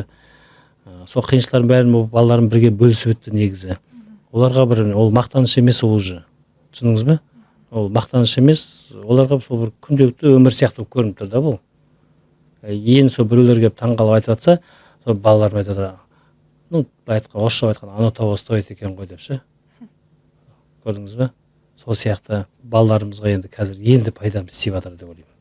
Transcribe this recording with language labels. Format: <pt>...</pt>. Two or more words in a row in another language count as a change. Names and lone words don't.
<kk>Сол қиыншылықтардың бәрін балаларым бірге бөлісіп өтті негізі. Оларға бір ол мақтаныш емес ол уже. Түсіндіңіз ба? Ол мақтаныш емес, оларға сол бір күнделікті өмір сияқты көрініп тұр да бұл. Ең сол біреулер келіп таңғалып айтып жатса, сол балаларым айтады, ну, орысша айтқан,</kk> <ru>оно того стоит</ru> <kk>екен ғой деп ше. Көрдіңіз ба? Сол сияқты балаларымызға енді қазір енді пайдамыз тиіп жатыр деп ойлаймын.</kk>